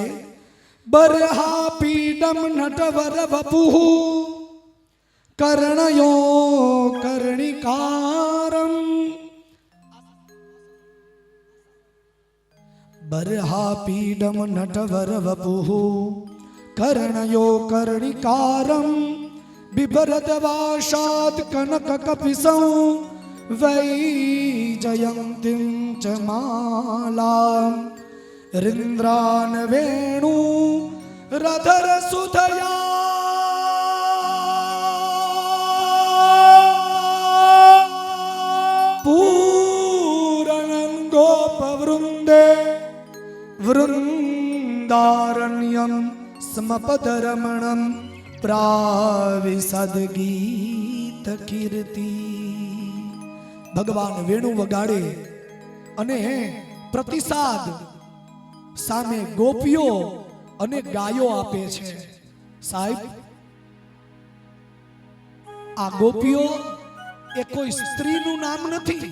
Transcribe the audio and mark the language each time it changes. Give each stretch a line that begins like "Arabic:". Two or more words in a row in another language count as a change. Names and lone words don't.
Sanskrit: બરહા પીડમ નટવર વપુઃ કર્ણયો કર્ણિકારમ. બરહા પીડમ નટવર વપુઃ કર્ણયો કર્ણિકારમ બિભરત વાશાદ કનક કપિસં वैजयन्तीं च मालां रिन्द्रान् वेणु रधर सुधया पूरणं गोपवृन्दे वृन्दारण्यं स्मपदरमणं प्राविशद्गीतकीर्ति.
Gujarati: ભગવાન વેણુ વગાડે અને પ્રતિસાદ સામે ગોપીઓ અને ગાયો આપે છે. સાહેબ, આ ગોપીઓ એ કોઈ સ્ત્રીનું નામ નથી.